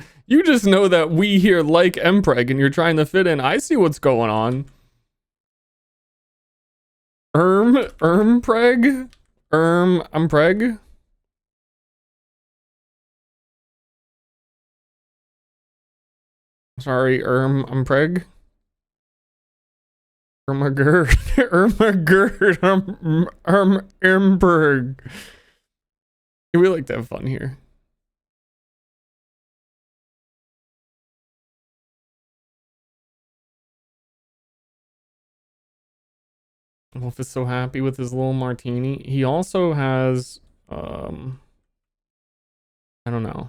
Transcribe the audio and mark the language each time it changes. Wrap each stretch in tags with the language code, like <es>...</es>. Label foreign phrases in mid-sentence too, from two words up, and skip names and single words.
<en>You just know that we here like Mpreg and you're trying to fit in. I see what's going on. Mpreg? Mpreg? Sorry, Mpreg? Ermagerd. Ermagerd. Mpreg. We like to have fun here. Wolf is so happy with his little martini. He also has, I don't know.</en>